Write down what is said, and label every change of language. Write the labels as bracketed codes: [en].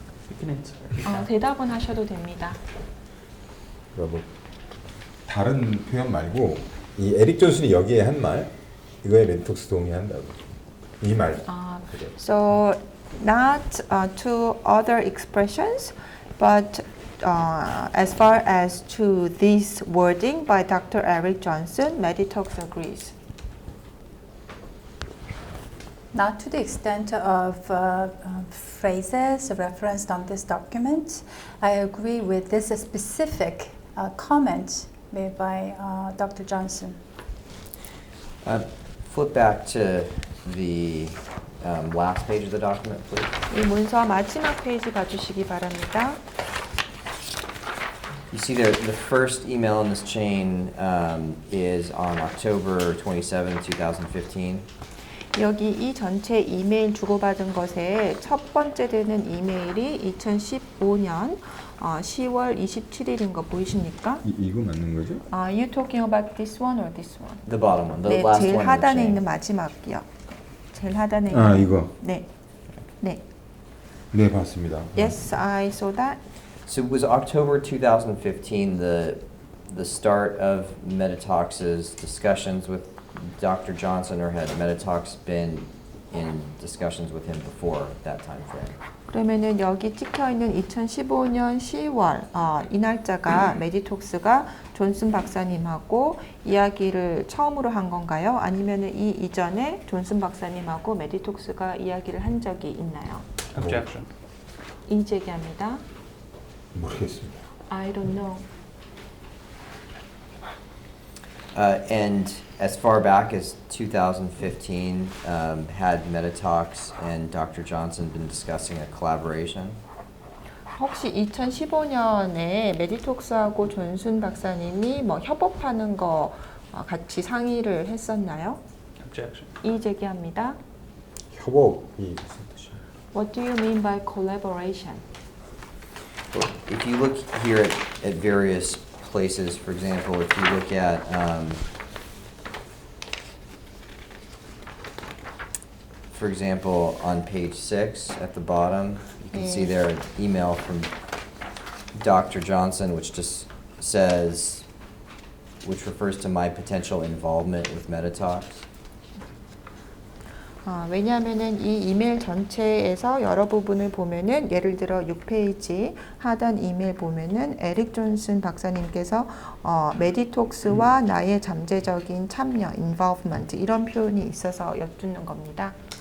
[en] You can answer. [ko] 대답은 하셔도 됩니다. 그러니까 뭐 다른 표현 말고 이 에릭 존슨이 여기에 한 말 이거에 메디톡스 동의한다고 이 말. 그죠? [en] So not to other expressions, but as far as to this wording by Dr. Eric Johnson, Meditox agrees. Not to the extent of phrases referenced on this document. I agree with this specific comment made by Dr. Johnson. Flip back to the last page of the document, please. [ko] 이 문서 마지막 페이지 봐주시기 바랍니다. [en] You see the first email in this chain is on October 27, 2015. [ko] 여기 이 전체 이메일 주고받은 것에 첫 번째 되는 이메일이 2015년 10월 27일인 거 보이십니까? 이거 맞는 거죠? [en] Are you talking about this one or this one? The bottom one, the [ko] 네, [en] last [ko] 제일 [en] one in the [ko] 하단에 [en] chain. [ko] 있는 마지막이요. 제일 하단에 아, 있는. 이거. 네, 네. 네, 봤습니다. [en] Yes, I saw that. So was October 2015 the start of Meditox's discussions with Dr. Johnson, or had Meditox been in discussions with him before that time frame? [ko] 그러면은 여기 찍혀 있는 2015년 10월 이 날짜가 메디톡스가 존슨 박사님하고 이야기를 처음으로 한 건가요? 아니면은 이 이전에 존슨 박사님하고 메디톡스가 이야기를 한 적이 있나요? [en] Objection. [ko] 이의 제기합니다. 모르겠습니다. [en] I don't know. And as far back as 2015, had Meditox and Dr. Johnson been discussing a collaboration? [ko] 혹시 2015년에 메디톡스하고 존슨 박사님이 뭐 협업하는 거 같이 상의를 했었나요? [en] Objection. [ko] 이의 제기합니다. 협업이 무슨 뜻이에요? [en] What do you mean by collaboration? Well, if you look here at various places, for example, if you look at for example, on page 6 at the bottom, you can see there an email from Dr. Johnson, which just says, which refers to my potential involvement with Meditox. [ko] 왜냐하면은 이 이메일 전체에서 여러 부분을 보면은 예를 들어 6페이지 하단 이메일 보면은 에릭 존슨 박사님께서 메디톡스와 나의 잠재적인 참여, involvement 이런 표현이 있어서 여쭙는 겁니다.